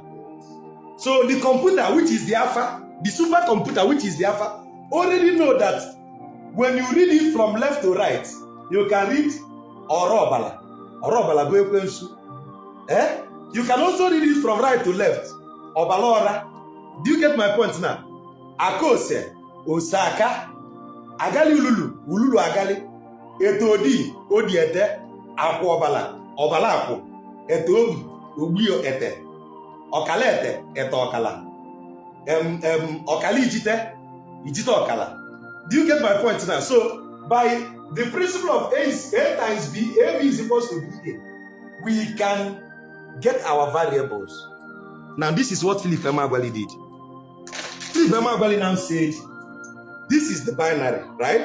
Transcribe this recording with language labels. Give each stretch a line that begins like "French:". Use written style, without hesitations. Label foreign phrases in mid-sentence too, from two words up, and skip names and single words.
English: So the computer, which is the alpha, the supercomputer, which is the alpha, already know that when you read it from left to right, you can read Orobala.
Igbo: Orobala go ekwensu.
English: You can also read it from right to left. Obalora. Do you get my point now? Akose, Osaka, Agali Ululu, Ululu Agali, Etodi, Odiete, Akobala, Obalako, Etobi, Ubio Ete, Okalete, Etokala, Okali Ijite, Ijito Okala. Do you get my point now? So, by the principle of A times B, AB is equals to BA, we can get our variables. Now, this is what Philip Emeagwali did. Philip Emeagwali now said, this is the binary, right?